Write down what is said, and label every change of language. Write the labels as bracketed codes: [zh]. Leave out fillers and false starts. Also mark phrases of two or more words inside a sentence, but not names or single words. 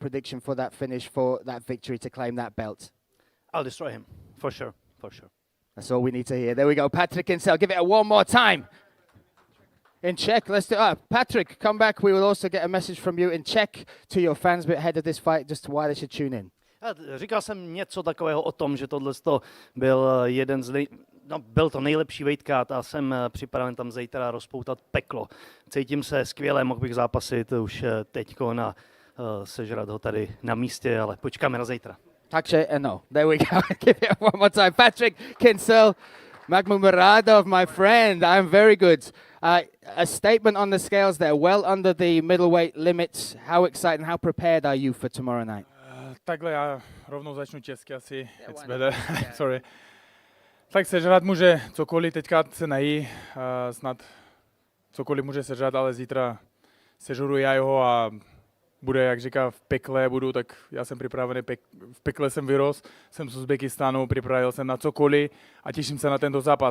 [en] What is your prediction for that finish, for that victory to claim that belt? I'll destroy him. For sure, for sure. That's all we need to hear. There we go. Patrick Kinsella, give it a one more time. In Czech, let's do it. Patrick, come back. We will also get a message from you in Czech to your fans ahead of this fight, just why they should tune in. [cs] Říkal jsem něco takového o tom, že tohle byl jeden byl to nejlepší weightcut a jsem připraven tam zítra rozpoutat peklo. Cítím se skvěle, mohl bych zápasit už teďko a sežrat ho tady na místě, ale počkáme na zítra. Takže, no, [en] there we go. Give it one more time. Patrick Kinsella, Makhmudmuradov, my friend, I'm very good. A statement on the scales there, well under the middleweight limits. How excited and how prepared are you for tomorrow night? [cs] Takhle já rovnou začnu česky asi. [en] It's better. Sorry. [cs] Tak sežrat může cokoliv, teďka se nají, snad cokoliv může sežrat, ale zítra sežeru já jeho a bude, jak říká, v pekle budu, tak já jsem připravený, v pekle jsem vyrost, jsem z Uzbekistánu, připravil jsem na cokoliv a těším se na tento zápas.